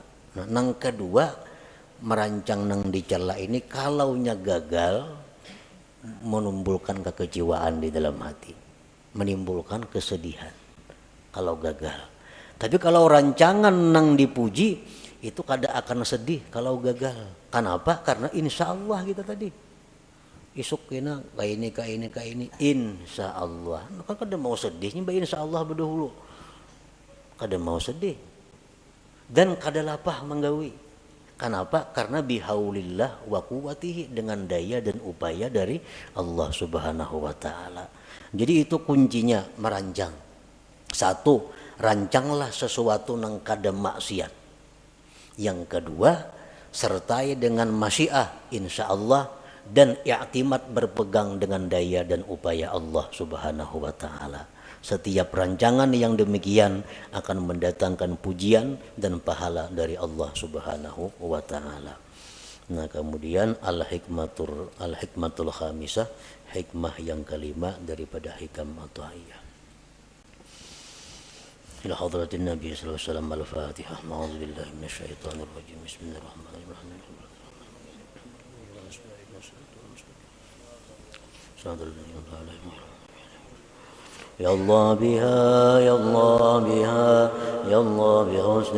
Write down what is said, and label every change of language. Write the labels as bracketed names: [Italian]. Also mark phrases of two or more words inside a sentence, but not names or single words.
[Banjar] Nah, nang kedua merancang nang dicela ini kalaunya gagal menimbulkan kekecewaan di dalam hati, menimbulkan kesedihan kalau gagal. Tapi kalau rancangan nang dipuji itu kada akan sedih kalau gagal. Kenapa? Karena [Arabic] إن شاء الله [Banjar] kita tadi isuk kena kayak ini [Arabic] إن شاء الله. [Banjar] Maka kada mau sedihnya [Arabic] إن شاء الله [Banjar] berdahulu, kada mau sedih dan kada lapah menggawi. [Indonesian] Kenapa? Karena [Arabic] بحول الله وقوته, [Indonesian] dengan daya dan upaya dari Allah [Arabic] سبحانه وتعالى. [Banjar] Jadi itu kuncinya merancang. Satu, rancanglah sesuatu nang kada maksiat. [Indonesian] Yang kedua, sertai dengan [Arabic] مشيئة إن شاء الله [Indonesian] dan i'timad berpegang dengan daya dan upaya Allah [Arabic] سبحانه وتعالى. [Indonesian] Setiap rancangan yang demikian akan mendatangkan pujian dan pahala dari Allah [Arabic] سبحانه وتعالى. [Indonesian] Nah, kemudian [Arabic] الحكمة الخامسة, [Indonesian] hikmah yang kelima daripada hikam at-tahiyyah. [Arabic] إلى حضرة النبي صلى الله عليه وسلم الفاتحة. أعوذ بالله من الشيطان الرجيم بسم الله الرحمن الرحيم يا الله بها يا الله بها يا الله بحسن